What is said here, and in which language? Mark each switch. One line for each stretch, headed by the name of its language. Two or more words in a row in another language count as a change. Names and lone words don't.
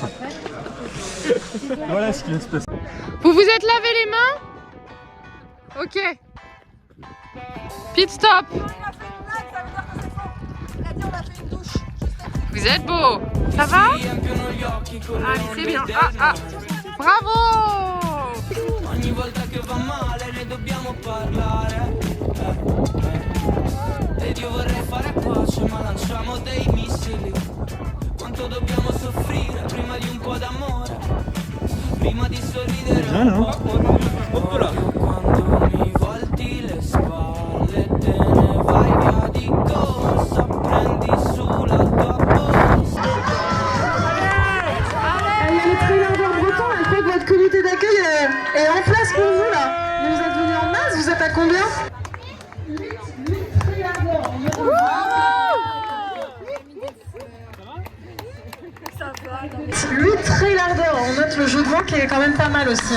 French: Voilà ce qui va se passer. Vous vous êtes lavé les mains?
English: Ok. Pit stop.
French: Vous êtes beau. Ça va? Allez, c'est bien. Ah. Bravo.
Italian: Ogni volta che va male ne dobbiamo parlare. Ed io vorrei fare pace ma lanciamo dei missili. Quanto dobbiamo soffrire prima di un po' d'amore. Prima di sorridere un po'. Quando mi volti le spalle te ne vai via di corsa. Prendi sulla tua borsa.
French: Les tryharders bretons, en fait votre comité d'accueil est en place pour vous là. Vous êtes venus en masse, vous êtes à combien? 8 tryharders, on note le jeu de mots qui est quand même pas mal aussi.